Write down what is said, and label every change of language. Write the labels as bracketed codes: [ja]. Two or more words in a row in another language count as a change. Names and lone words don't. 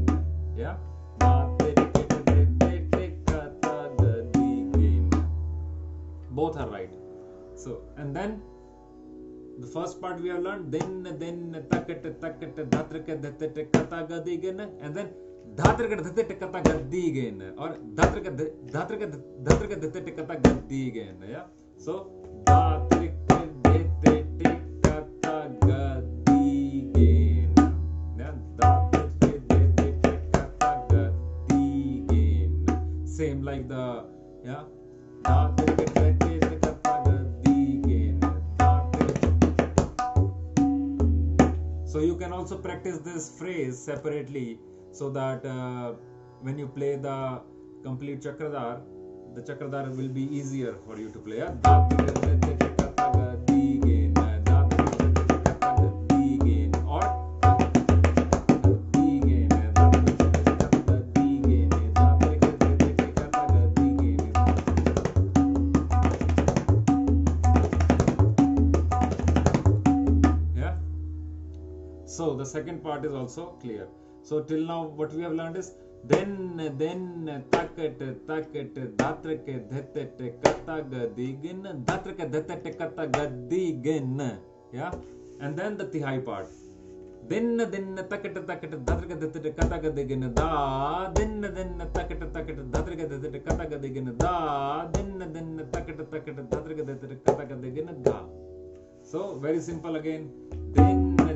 [en] Yeah, dhatreke dhete te kata gadigin. Both are right. So and then the first part we have learned then taket dhatreke dhete te kata gadigin, and then dhatreke dhete te kata gadigin or dhatreke dhete te kata gadigin. Yeah, so dhatreke dhete te kata gadigin. Yeah, dhatreke dhete te kata gadigin. Same like the dhatreke dhete te kata gadigin. So you can also practice this phrase separately, so that when you play the complete Chakradhar, the Chakradhar will be easier for you to play. Yeah? Or yeah. So the second part is also clear. So till now what we have learned is then taket dhatreke dhete kata gadigin, dhatreke dhete kata gadigin. Yeah, and then the Tihai part. Then taket dhatreke dhete kata gadigin da, then taket dhatreke dhete kata gadigin da, then taket dhatreke dhete kata gadigin da. So very simple again. Then